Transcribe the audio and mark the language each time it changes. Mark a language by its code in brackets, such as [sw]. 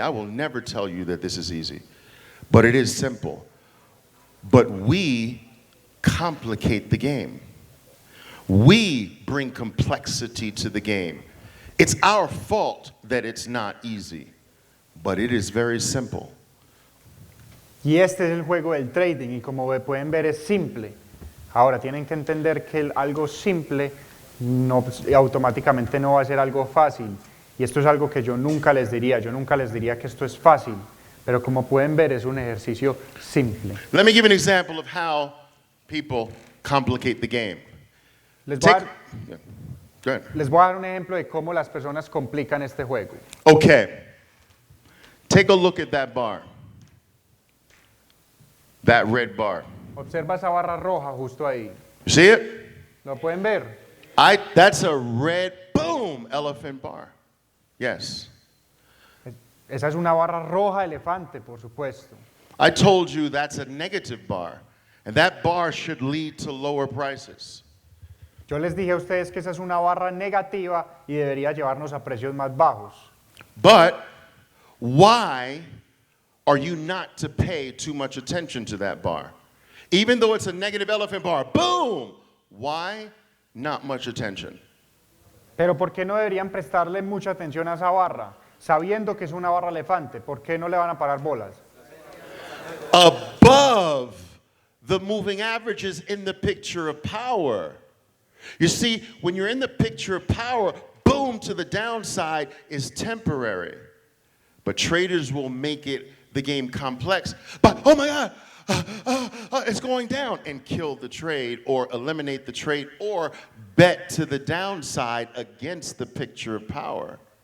[en] I will never tell you that this is easy, but it is simple. But we complicate the game. We bring complexity to the game. It's our fault that it's not easy, but it is very simple. [es] Y este es el juego del trading y como pueden ver es simple. Ahora tienen que entender que algo simple no, automáticamente no va a ser algo fácil. Y esto es algo que yo nunca les diría que esto es fácil. Pero como pueden ver es un ejercicio simple. [en] Let me give an example of how people complicate the game. [es] Les voy, [en] Yeah. Go ahead. [es] les voy a dar un ejemplo de cómo las personas complican este juego. [en] Okay. Take a look at that bar. That red bar. [es] Observa esa barra roja justo ahí. [en] You see it? [es] ¿Lo pueden ver? [en] That's a red, boom, elephant bar. Yes. [es] Esa es una barra roja elefante, por supuesto. [en] I told you that's a negative bar, and that bar should lead to lower prices. [es] Yo les dije a ustedes que esa es una barra negativa y debería llevarnos a precios más bajos. [en] But why are you not to pay too much attention to that bar? Even though it's a negative elephant bar, boom! Why not much attention? [es] Pero ¿por qué no deberían prestarle mucha atención a esa barra? Sabiendo que es una barra elefante, ¿por qué no le van a parar bolas? [en] Above the moving averages in the picture of power. You see, when you're in the picture of power, boom to the downside is temporary. But traders will make it the game complex. But, oh my God, it's going down, and kill the trade or eliminate the trade or bet to the downside against the picture of power.